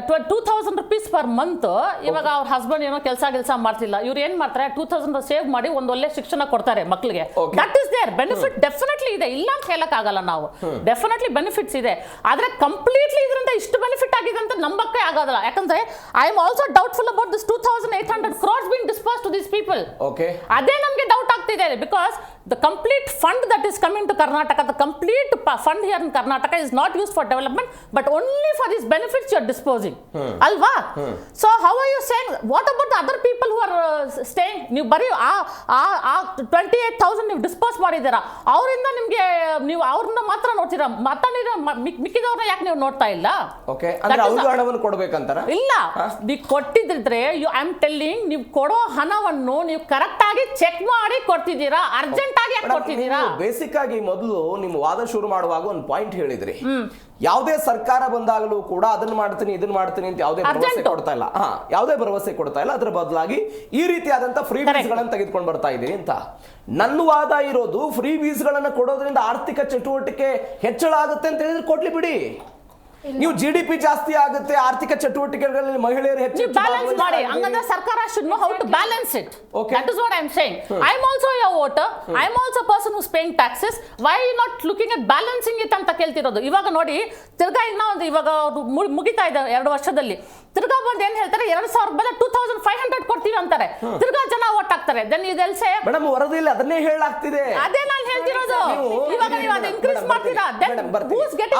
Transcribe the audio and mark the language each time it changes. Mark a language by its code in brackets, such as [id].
[en] 2,000 rupees per month. [kn] ಇವಾಗ ಅವ್ರ husband ಏನೋ ಕೆಲಸ ಮಾಡ್ತಿಲ್ಲ, ಇವ್ರು ಏನ್ ಮಾಡ್ತಾರೆ, 2,000 ಸೇವ್ ಮಾಡಿ ಒಂದು ಒಳ್ಳೆ ಶಿಕ್ಷಣ ಕೊಡ್ತಾರೆ ಮಕ್ಕಳಿಗೆ. [en] That is there benefit. [kn] Definitely ಇದೆ, ಇಲ್ಲ ಅಂತ ಹೇಳಕ್ ಆಗಲ್ಲ ನಾವು. ಡೆಫಿನೆಟ್ಲಿ ಬೆನಿಫಿಟ್ಸ್ ಇದೆ, ಆದ್ರೆ ಕಂಪ್ಲೀಟ್ಲಿ ಇದರಿಂದ ಇಷ್ಟು ಬೆನಿಫಿಟ್ ಆಗಿದೆ ಅಂತ ನಂಬಕ್ಕೆ ಆಗೋದಿಲ್ಲ. [en] ಯಾಕಂದ್ರೆ I am also doubtful about this 2,800 crores being dispersed to these people. Okay. [kn] ಅದೇ ನಮಗೆ ಡೌಟ್ ಆಗ್ತಿದೆ, [en] Because the complete fund that is coming to Karnataka, the complete fund here in Karnataka is not used for development, but only for these benefits you are disposing. Alva? So how are you saying, what about the other people who are staying? [kn] ನೀವು ಬರೀ ಆ 28,000 ನೀವು dispose ಮಾಡಿದ್ದೀರಾ, ಅವರಿಂದ ನಿಮಗೆ ನೀವು ಅವ್ರನ್ನ ಮಾತ್ರ ನೋಡ್ತೀರಾ, ಮಿಕ್ಕಿದವ್ರನ್ನ ಯಾಕೆ ನೀವು ನೋಡ್ತಾ ಇಲ್ಲ? ಹಣವನ್ನು ಕೊಡ್ಬೇಕಂತಾರ? ಇಲ್ಲ, ನೀವು ಕೊಟ್ಟಿದ್ರೆ [en] I am telling, [kn] ನೀವು ಕೊಡೋ ಹಣವನ್ನು ನೀವು ಕರೆಕ್ಟ್ ಆಗಿ ಚೆಕ್ ಮಾಡಿ ಕೊಡ್ತಿದ್ದೀರಾ, ಅರ್ಜೆಂಟ್ ಆಗಿ ಕೊಡ್ತಿದ್ದೀರಾ? ಬೇಸಿಕ್ ಆಗಿ ಮೊದಲು ನಿಮ್ಮ ವಾದ ಶುರು ಮಾಡುವಾಗ ಒಂದು ಪಾಯಿಂಟ್ ಹೇಳಿದ್ರಿ, ಯಾವುದೇ ಸರ್ಕಾರ ಬಂದಾಗಲೂ ಕೂಡ ಅದನ್ನ ಮಾಡ್ತೀನಿ ಇದನ್ನ ಮಾಡ್ತೀನಿ ಅಂತ ಯಾವುದೇ ಭರವಸೆ ಕೊಡ್ತಾ ಇಲ್ಲ. ಯಾವುದೇ ಭರವಸೆ ಕೊಡ್ತಾ ಇಲ್ಲ, ಅದರ ಬದಲಾಗಿ ಈ ರೀತಿಯಾದಂತ ಫ್ರೀ ಬೀಸ್ ಗಳನ್ನ ತೆಗೆದುಕೊಂಡು ಬರ್ತಾ ಇದೀನಿ ಅಂತ. ನನ್ನ ವಾದ ಇರೋದು, ಫ್ರೀ ಬೀಸ್ ಗಳನ್ನ ಕೊಡೋದ್ರಿಂದ ಆರ್ಥಿಕ ಚಟುವಟಿಕೆ ಹೆಚ್ಚಳ ಆಗುತ್ತೆ ಅಂತ ಹೇಳಿದ್ರೆ ಕೊಡ್ಲಿ ಬಿಡಿ. ನೀವು GDP ಜಾಸ್ತಿ ಆಗುತ್ತೆ, ಆರ್ಥಿಕ ಚಟುವಟಿಕೆಗಳಲ್ಲಿ ಮಹಿಳೆಯರು ಹೆಚ್ಚು ಬ್ಯಾಲೆನ್ಸ್ ಮಾಡಿ. ಹಂಗಂದ್ರೆ ಸರ್ಕಾರ [en] should know how to balance it. Okay. That is what I am saying. I am also a voter. I am also a person who is paying taxes. Why are you not looking at balancing it [kn] ಅಂತ ಕೇಳ್ತಿರೋದು. ಇವಾಗ ನೋಡಿ, ತಿರ್ಗಾ ಇನ್ನೊಂದು ಇವಾಗ ಮುಗಿತಾ ಇದೆ 2 ವರ್ಷದಲ್ಲಿ, ತಿರ್ಗಾ ಬಂದು ಏನ್ ಹೇಳ್ತಾರೆ, 2,000 ಬದಲು 2,500 ಕೊಡ್ತೀವಿ ಅಂತಾರೆ, ತಿರ್ಗಾ ಜನ ಓಟ್ ಹಾಕ್ತಾರೆ. [en] then ಇದೆಲ್ say [kn] ಮೇಡಮ್ ವರದಿಯಲ್ಲಿ ಅದನ್ನೇ ಹೇಳಾಗ್ತಿದೆ. ಅದೇ ನಾನು ಹೇಳ್ತಿರೋದು. ಇವಾಗ ನೀವು ಅದು ಇನ್ಕ್ರೀಸ್ ಮಾಡ್ತೀರಾ, [en] then who's getting